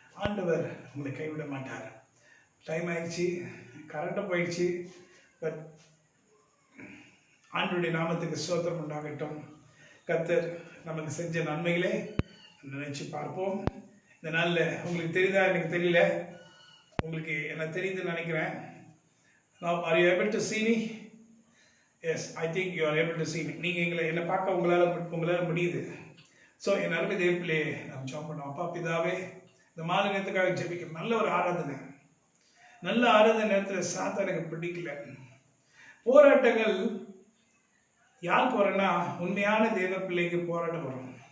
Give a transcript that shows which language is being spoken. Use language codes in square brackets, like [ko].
[ta] ஆண்டவர் உங்களை கைவிட மாட்டார். டைம் ஆயிடுச்சு, கரண்ட்டு போயிடுச்சு. பட் ஆண்டவருடைய நாமத்துக்கு ஸ்தோத்திரம் உண்டாகட்டும். கர்த்தர் நமக்கு செஞ்ச நன்மைகளே நினைச்சு பார்ப்போம். இந்த நாளில் உங்களுக்கு தெரியுதா? எனக்கு தெரியல, உங்களுக்கு என்ன தெரியுதுன்னு நினைக்கிறேன். [en] Now are you able to see me? Yes, I think you are able to see me. [ta] நீங்கள் என்னை பார்க்க உங்களால் முடியுது. ஸோ என் அருமை தேவப்பிலே நாம் ஜெபம் பண்ணோம். அப்பா பிதாவே, இந்த மாலை நேரத்துக்காக ஜெபிக்கிறோம். நல்ல ஒரு ஆராதனை, நல்ல ஆராதனை நேரத்தில் சாத்தா எனக்கு பிடிக்கல. போராட்டங்கள் யாருக்கு வரும்னா உண்மையான தேவ பிள்ளைக்கு போராட்டம் வரும்.